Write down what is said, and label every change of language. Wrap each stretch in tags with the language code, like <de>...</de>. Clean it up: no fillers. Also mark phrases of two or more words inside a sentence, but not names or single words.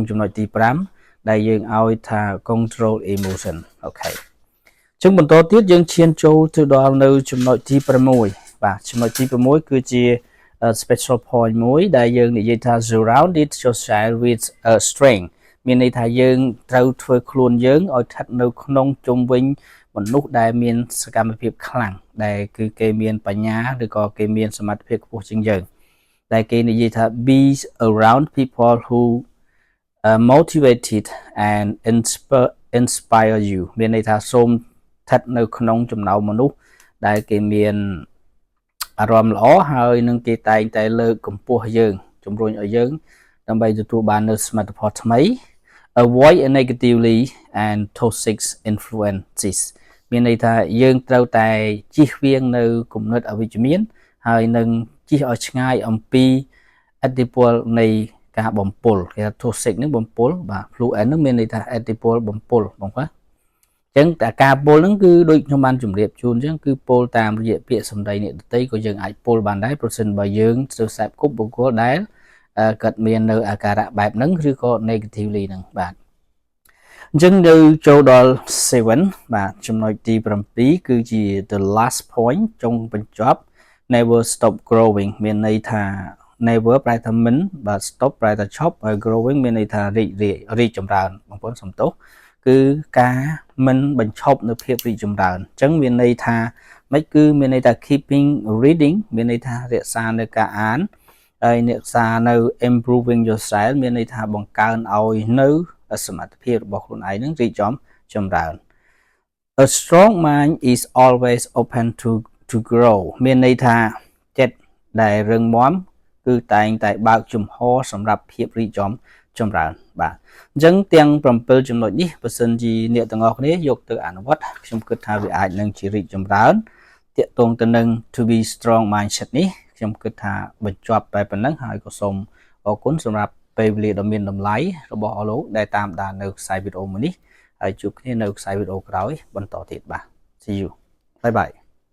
<km>ចំណុចទី5ដែលយើងឲ្យថា</km> <en>control emotion</en> <km>អូខេចឹងបន្តទៀតយើងឈានចូលទៅដល់នៅចំណុចទី6បាទចំណុចទី6គឺជា</km> <en>special point</en> <km>មួយដែលយើងនិយាយថា</km> <en>surround it yourself with a strength</en> <km>មានន័យថាយើងត្រូវធ្វើខ្លួនយើងឲ្យស្ថិតនៅក្នុងជុំវិញមនុស្សដែលមានសកម្មភាពខ្លាំងដែលគឺគេមានបញ្ញាឬក៏គេមានសមត្ថភាពខ្ពស់ជាងយើងដែលគេនិយាយថា</km> <en>be around people who motivated and inspire you</en> <km>មានន័យថាសូមស្ថិតនៅក្នុងចំណោមមនុស្សដែលគេមានអារម្មណ៍ល្អហើយនឹងគេតែងតែលើកកម្ពស់យើងជំរុញឲ្យយើងដើម្បីទទួលបាននូវសមិទ្ធផលថ្មី</km> <en>avoid negatively and toxic influences</en> <km>មានន័យថាយើងត្រូវតែជៀសវាង នៅគំនិតអវិជ្ជមានហើយនឹងជៀសឲ្យឆ្ងាយអំពីឥទ្ធិពលនៃការបំពុលគេថា toxic នឹងបំពុលបាទ fluent នឹងមានន័យថាឥទ្ធិពលបំពុលបងប្អូនអញ្ចឹងតែការពុលហ្នឹង គឺដូចខ្ញុំបានជម្រាបជូនអញ្ចឹងគឺពុលតាមរយៈពាក្យសម្ដីអ្នកដទៃក៏យើងអាចពុលបានដែរប្រសិនបើយើងត្រូវសេពគប់បុគ្គលដែលគាត់មាននៅអា ការៈបែបហ្នឹងឬក៏ negatively ហ្នឹងបាទអញ្ចឹងនៅចូលដល់7បាទចំណុចទី7គឺជា</km> <en>the last point</en> <km>ចុងបញ្ចប់</km> <en>never stop growing</en> <km>មានន័យថា never ប្រែថាមិនបាទ stop ប្រែថាឈប់ហើយ growing មានន័យថារីកចម្រើនបងប្អូនសំទោសគឺការមិនបញ្ឈប់នៅភាពរីកចម្រើនអញ្ចឹងមានន័យថាមិនគឺមានន័យថា</km> <en>keeping reading</en> <km>មានន័យថារក្សានៅការអានហើយរក្សានៅ</km> <en>improving yourself</en> <km>មានន័យថាបង្កើនឲ្យនៅសមត្ថភាពរបស់ខ្លួនឯងនឹងរីកចម្រើន</km> <en>A strong mind is always open to grow</en> <km>មានន័យថាចិត្តដែលរឹងមាំគឺតែងតែបើកជំហរ សម្រាប់ភាពរីកចម្រើនបាទអញ្ចឹងទាំង7ចំណុចនេះបើសិនជាអ្នកទាំងអស់គ្នាយកទៅអនុវត្តខ្ញុំគិតថាវាអាចនឹងជារីកចម្រើនតាក់ទងទៅនឹង</km> <en>to be strong mindset</en> <km>នេះខ្ញុំគិតថាបញ្ចប់តែប៉ុណ្្នឹងហើយក៏សូមអរគុណសម្រាប់ពេលវេលាដ៏មានតម្លៃរបស់អស់លោកដែលតាមដាននៅខ្សែវីដេអូមួយនេះហើយជួបគ្នានៅខ្សែវីដេអូក្រោយបន្តទៀតបាទ</km> <en>See you bye bye</en>